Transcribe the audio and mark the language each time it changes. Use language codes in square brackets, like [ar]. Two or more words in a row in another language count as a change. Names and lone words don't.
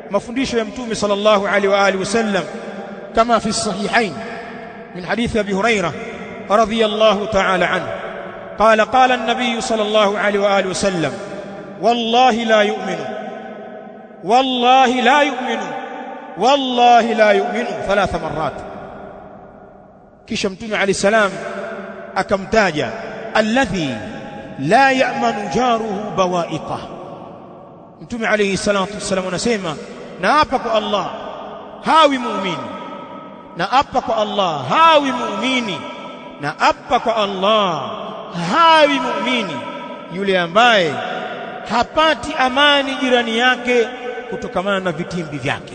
[sw] mafundisho ya Mtume [ar] صلى الله عليه وآله وسلم كما في الصحيحين من حديث أبي هريرة رضي الله تعالى عنه قال النبي صلى الله عليه وآله وسلم والله لا يؤمن والله لا يؤمن ثلاث مرات. [sw] Kisha Mtume [ar] عليه السلام akamtaja الذي لا يأمن جاره بوائقه. [sw] Mtume [ar] عليه الصلاة والسلام [sw] anasema, na hapa kwa Allah hawi muumini, na hapa kwa Allah hawi muumini, na hapa kwa Allah hawi muumini yule ambaye hapati amani jirani yake kutokamana na vitimbi vyake.